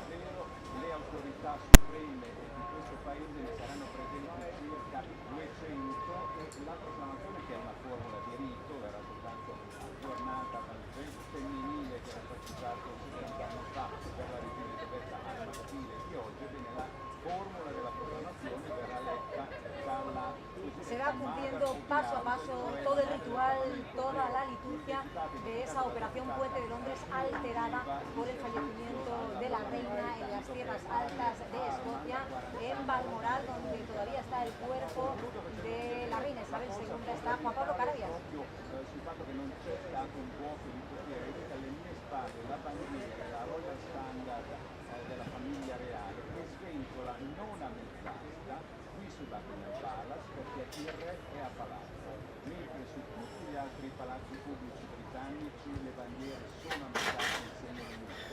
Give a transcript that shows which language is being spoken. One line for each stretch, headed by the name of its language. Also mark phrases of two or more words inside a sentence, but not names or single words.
Italian: Le autorità supreme di questo paese ne saranno presenti circa 200 e la proclamazione, che è una formula di rito, verrà soltanto aggiornata dal gesto femminile che era praticato 70 anni fa per la regina Isabel al maschile di oggi. Bene, la formula della proclamazione verrà letta dalla...
Spanish: Se va cumpliendo paso a paso todo el ritual, toda la liturgia de esa operación Puente de Londres alterada por el fallecimiento de la reina en las tierras altas de Escocia, en Balmoral, donde todavía está el cuerpo de la reina Isabel II. Está Juan Pablo Carabias.
Italian: Sul fatto che non c'è stato un vuoto di potere, alle mie spalle la bandiera, la Royal Standard della famiglia reale, che sventola non a mezz'asta qui su Buckingham Palace, perché il re è a palazzo, mentre su tutti gli altri palazzi pubblici britannici le bandiere sono a metà nel segno di lutto.